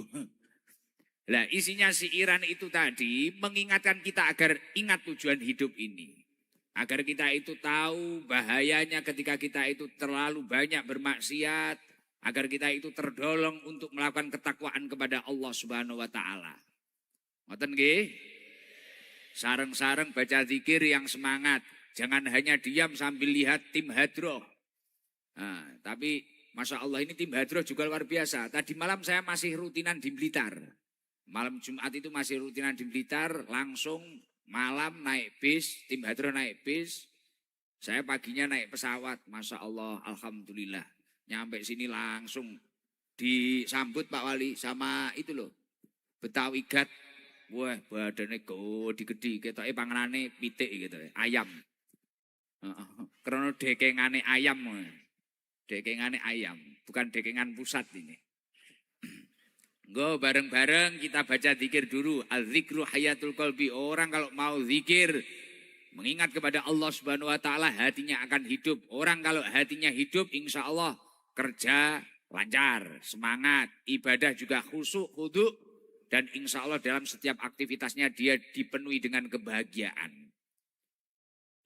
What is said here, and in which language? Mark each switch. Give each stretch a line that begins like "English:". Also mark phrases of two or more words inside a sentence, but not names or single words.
Indonesian: Lah isinya siiran itu tadi mengingatkan kita agar ingat tujuan hidup ini. Agar kita itu tahu bahayanya ketika kita itu terlalu banyak bermaksiat. Agar kita itu terdorong untuk melakukan ketakwaan kepada Allah
Arabic: سبحانه وتعالى.
Javanese: Ngoten nggih? Sareng-sareng
Indonesian: baca zikir yang semangat. Jangan hanya diam sambil lihat tim hadroh. Nah, tapi
Arabic: ما شاء الله
Indonesian: ini tim hadroh juga luar biasa. Tadi malam saya masih rutinan di Blitar. Malam Jumat itu masih rutinan di Blitar. Langsung malam naik bis, tim hadroh naik bis. Saya paginya naik pesawat.
Arabic: ما شاء الله، الحمد لله.
Indonesian: Nyampe sini langsung disambut Pak Wali sama itu loh. Betawi Gat. Wah, badannya gede-gede.
Javanese: Ketoknya panganannya pitik
Indonesian: gitu. Ayam. Karena dekengane ayam. Dekengane ayam. Bukan dekengan pusat ini. Go bareng-bareng kita baca zikir dulu.
Arabic: الذكر حياة القلب.
Indonesian: Orang kalau mau zikir, mengingat kepada Allah
Arabic: سبحانه وتعالى,
Indonesian: hatinya akan hidup. Orang kalau hatinya hidup,
Arabic: إن شاء الله
Indonesian: kerja lancar, semangat, ibadah juga khusyuk, khudu, dan
Arabic: إن شاء الله
Indonesian: dalam setiap aktivitasnya dia dipenuhi dengan kebahagiaan.